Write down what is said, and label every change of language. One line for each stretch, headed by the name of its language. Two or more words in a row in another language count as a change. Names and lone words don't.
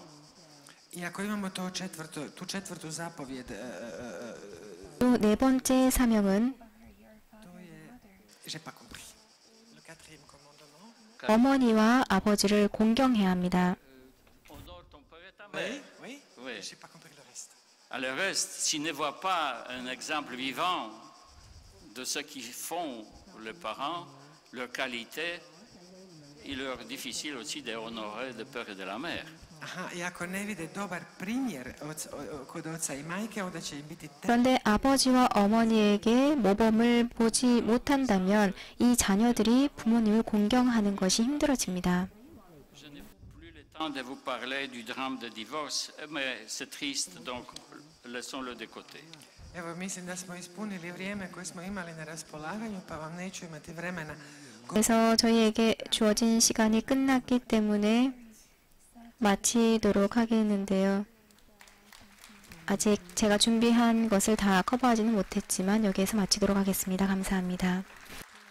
Croatian: I ako imamo tu četvrtu zapovjed,
Korean: 또 네 번째 사명은
Croatian: to je,
French: j'ai pas compris. Le quatrième commandement.
Korean: 어머니와 아버지를 공경해야 합니다.
French: Honore ton père et ta mère. Oui, Oui. j'ai pas compris le reste. À le reste, s'ils ne voient pas un exemple vivant de ce qu'ils font les parents, leur qualité, il leur est difficile aussi d'honorer le père et de la mère.
Croatian: Aha, i ako ne vide dobar primjer kod oca i majke, onda će im biti teško.
Korean: 그런데 아버지와 어머니에게 모범을 보지 못한다면 이 자녀들이 부모님을 공경하는 것이 힘들어집니다.
French: Je n'ai plus le temps de vous parler du drame de divorce, mais c'est triste, donc laissons-le de côté.
Croatian: Evo, mislim da smo ispunili vrijeme koje smo imali na raspolaganju, pa vam neću imati vremena.
Korean: 그래서 저희에게 주어진 시간이 끝났기 때문에 마치도록 하겠는데요. 아직 제가 준비한 것을 다 커버하지는 못했지만 여기에서 마치도록 하겠습니다. 감사합니다.